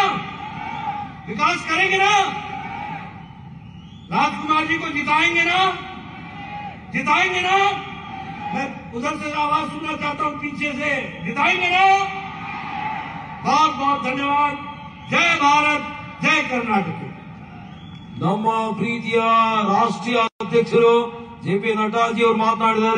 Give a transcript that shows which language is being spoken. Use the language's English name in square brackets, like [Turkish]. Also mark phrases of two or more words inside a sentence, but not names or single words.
[Hindi] विकास करेंगे ना? राजकुमार जी को जिताएंगे ना? जिताएंगे ना? मैं उधर से आवाज सुनना चाहता हूं, पीछे से। जिताएंगे ना? बहुत बहुत धन्यवाद। जय भारत, जय कर्नाटक। [Kannada] ನಮ್ಮ ಪ್ರೀತಿಯ ರಾಷ್ಟ್ರೀಯ ಅಧ್ಯಕ್ಷರು ಜೆ ಪಿ ನಡ್ಡಾಜಿ ಅವರು ಮಾತನಾಡಿದ್ದಾರೆ।